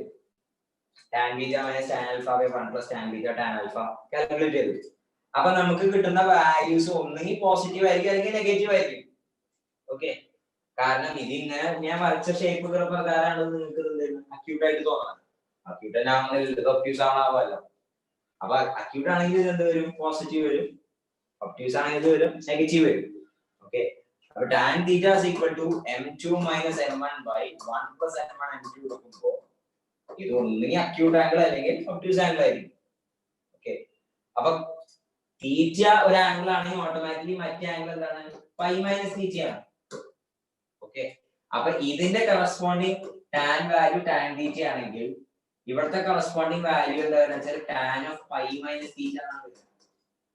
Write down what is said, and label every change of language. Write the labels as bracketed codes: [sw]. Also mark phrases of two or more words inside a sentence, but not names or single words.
[en] tan beta minus tan alpha by 1 plus tan beta tan alpha കാൽക്കുലേറ്റ് ചെയ്തു. [ml] അപ്പൊ നമുക്ക് കിട്ടുന്ന വാല്യൂസ് ഒന്നുകിൽ പോസിറ്റീവ് ആയിരിക്കും അല്ലെങ്കിൽ നെഗറ്റീവ് ആയിരിക്കും. ഓക്കെ. കാരണം ഇതിങ്ങനെ ഞാൻ വരച്ച ഷേപ്പ് പ്രകാരമാണ് നിങ്ങൾക്ക് അക്യൂട്ട് ആയിട്ട് തോന്നുന്നത്. അക്യൂട്ട് തന്നെ ആവുന്നില്ല, ഒബ്റ്റ്യൂസ് ആവാമല്ലോ. അപ്പൊ അക്യൂട്ട് ആണെങ്കിൽ ഇത് എന്ത് വരും? പോസിറ്റീവ് വരും. ഒബ്റ്റ്യൂസ് ആണെങ്കിൽ ഇത് വരും, നെഗറ്റീവ് വരും. [en] ഓക്കെ. അപ്പൊ tan theta is equal to m2 minus m1 by 1 plus m1 m2 [ml] എടുക്കുമ്പോൾ ഇത് ഒന്നുകിൽ [en] acute angle അല്ലെങ്കിൽ obtuse angle ആയിരിക്കും. [ml] ഓക്കെ. അപ്പൊ തീറ്റ ഒരു ആംഗിൾ ആണെങ്കിൽ ഓട്ടോമാറ്റിക്കലി മറ്റേ ആംഗിൾ എന്താണ്? [en] pi minus theta ആണ്. ഓക്കെ. [ml] അപ്പൊ ഇതിന്റെ [en] corresponding tan value tan theta [ml] ആണെങ്കിൽ ഇവിടുത്തെ [en] corresponding value [ml] എന്താണെന്ന് വെച്ചാൽ [en] tan of pi minus theta ആണ്.